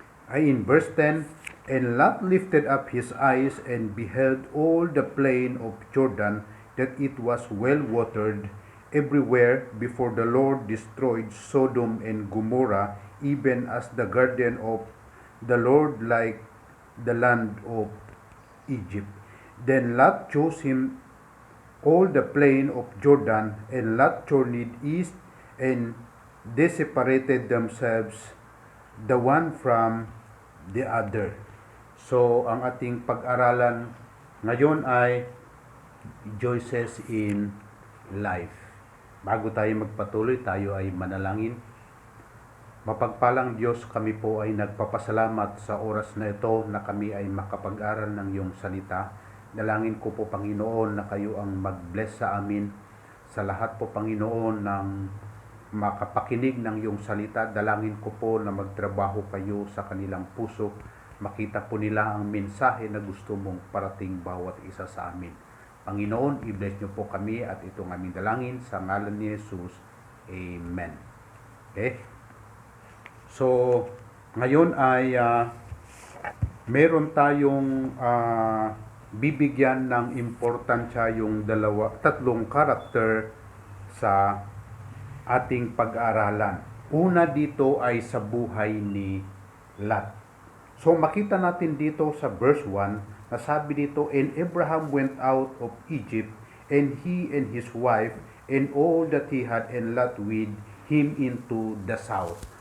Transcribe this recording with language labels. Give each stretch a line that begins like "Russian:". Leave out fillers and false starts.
English: In verse 10, "And Lot lifted up his eyes and beheld all the plain of Jordan, that it was well watered everywhere, before the Lord destroyed Sodom and Gomorrah, even as the garden of the Lord, like the land of Egypt. Then Lot chose him all the plain of Jordan, and Lot journeyed east, and they separated themselves the one from the other."
Filipino: So, ang ating pag-aralan ngayon ay Choices in Life. Bago tayo magpatuloy, tayo ay manalangin. Mapagpalang Diyos, kami po ay nagpapasalamat sa oras na ito na kami ay makapag-aral ng iyong salita. Dalangin ko po, Panginoon, na kayo ang mag-bless sa amin. Sa lahat po, Panginoon, ng makapakinig ng iyong salita, dalangin ko po na magtrabaho kayo sa kanilang puso. Makita po nila ang mensahe na gusto mong parating bawat isa sa amin. Panginoon, i-bless niyo po kami at itong aming dalangin sa ngalan ni Jesus. Amen. Okay? So, ngayon ay meron tayong bibigyan ng importansya yung tatlong karakter sa ating pag-aaralan. Una dito ay sa buhay ni Lot. So, makita natin dito sa verse 1, nasabi dito,
English: "And Abraham went out of Egypt, and he and his wife, and all that he had, and Lot with him into the south."